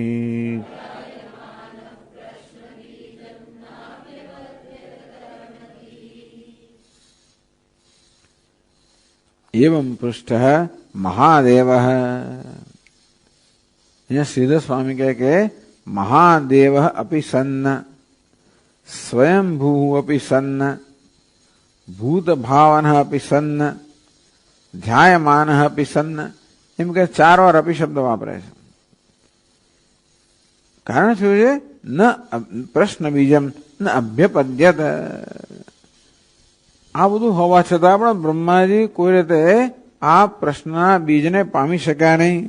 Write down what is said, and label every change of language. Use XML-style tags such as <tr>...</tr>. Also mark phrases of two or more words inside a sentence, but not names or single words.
<sa>एवं पृष्ठः महादेवः,</sa> <hi>यहाँ श्रीधर स्वामी कह के</hi> <sa>महादेवः अपि सन्न स्वयंभू अपि सन्न भूत भावनः अपि सन्न ध्यायमानः अपि सन्न,</sa> <gu>એમ કે 4 વાર अपि શબ્દ વાપરે છે. કારણ શું છે?</gu> <sa>न प्रश्न बीजम न अभ्यपद्यत.</sa> <gu>આ બધું હોવા છતાં પણ બ્રહ્માજી કોઈ રીતે આ પ્રશ્નના બીજને પામી શક્યા નહીં.</gu>